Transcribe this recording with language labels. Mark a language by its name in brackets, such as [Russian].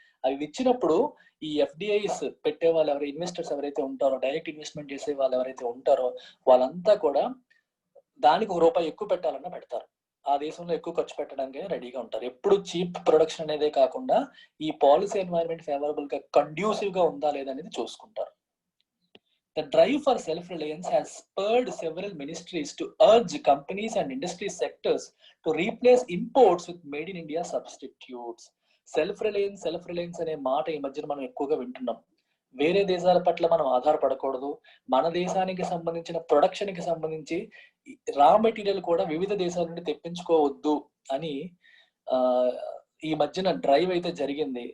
[Telugu] అవి ఇచ్చినప్పుడు ఈ ఎఫ్డిఐస్ పెట్టే వాళ్ళు ఎవరైతే ఇన్వెస్టర్స్ ఎవరైతే ఉంటారో, డైరెక్ట్ ఇన్వెస్ట్మెంట్ చేసే వాళ్ళు ఎవరైతే ఉంటారో వాళ్ళంతా కూడా దానికి ₹1 ఎక్కువ పెట్టాలన్నా పెడతారు, ఆ దేశంలో ఎక్కువ ఖర్చు పెట్టడానికి రెడీగా ఉంటారు. ఎప్పుడు చీప్ ప్రొడక్షన్ అనేదే కాకుండా ఈ పాలసీ ఎన్వైరన్మెంట్ ఫేవరబుల్ గా కండ్యూసివ్ గా ఉందా లేదా అనేది చూసుకుంటారు. [English] The drive for self-reliance has spurred several ministries to urge companies and industry sectors to replace imports with made in India substitutes. [Telugu] Self Reliance అనే మాట ఈ మధ్యన మనం ఎక్కువగా వింటున్నాం. వేరే దేశాల పట్ల మనం ఆధారపడకూడదు, మన దేశానికి సంబంధించిన ప్రొడక్షన్ కి సంబంధించి రా మెటీరియల్ కూడా వివిధ దేశాల నుండి తెప్పించుకోవద్దు అని ఈ మధ్యన డ్రైవ్ అయితే జరిగింది.